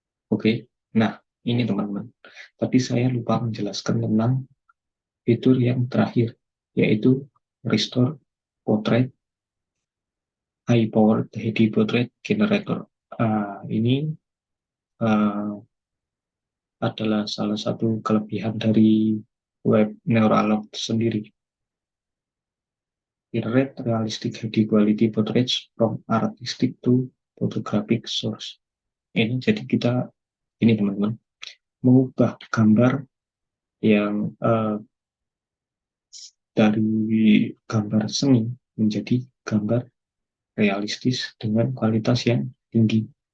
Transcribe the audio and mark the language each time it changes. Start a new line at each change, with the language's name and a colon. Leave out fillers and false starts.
Indonesian: Oke, nah ini teman-teman. Tapi saya lupa menjelaskan tentang fitur yang terakhir, yaitu Restore Portrait High Power Heady Portrait Generator. Ini uh, adalah salah satu kelebihan dari web Neuralog sendiri.
English: Generate realistic high quality portraits from artistic to photographic source.
Indonesian: Ini jadi kita ini teman-teman, mengubah gambar yang dari gambar seni menjadi gambar realistis dengan kualitas yang tinggi.